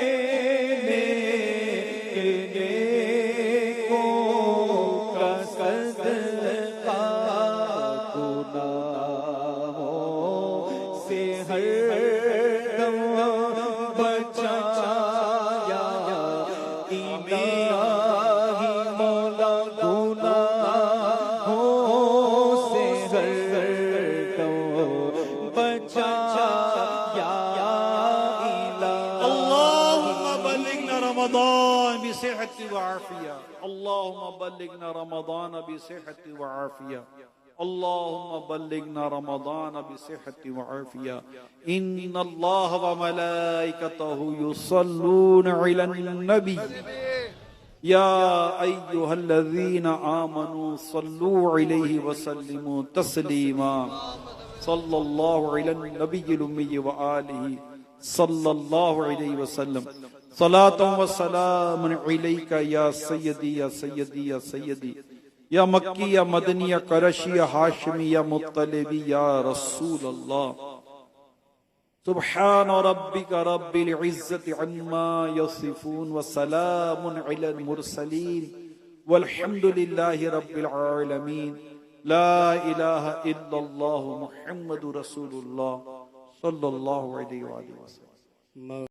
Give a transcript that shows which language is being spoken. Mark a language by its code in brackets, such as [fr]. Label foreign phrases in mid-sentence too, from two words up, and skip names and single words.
[ur] کو قصد کا، گناہوں سے ہر دم بچایا الٰہی مولا، گناہوں سے ہر دم بچایا الٰہی. [ar] اللهم بلغنا رمضان بصحة وعافية، اللهم بلغنا رمضان بصحة وعافية، اللهم بلغنا رمضان بصحة وعافية. إن الله وملائكته يصلون على النبي يا أيها الذين آمنوا صلوا عليه وسلموا تسليما صلى الله عليه النبي الأمي وآله صلى الله عليه وسلم صلاة وسلام عليك يا سيدي يا سيدي يا سيدي يا مكي يا مدني يا قرشي يا هاشمي يا مطلبي يا رسول الله. سبحان ربك رب العزة عما يصفون وسلام على المرسلين والحمد لله رب العالمين. لا إله إلا الله محمد رسول الله صلى الله عليه وسلم.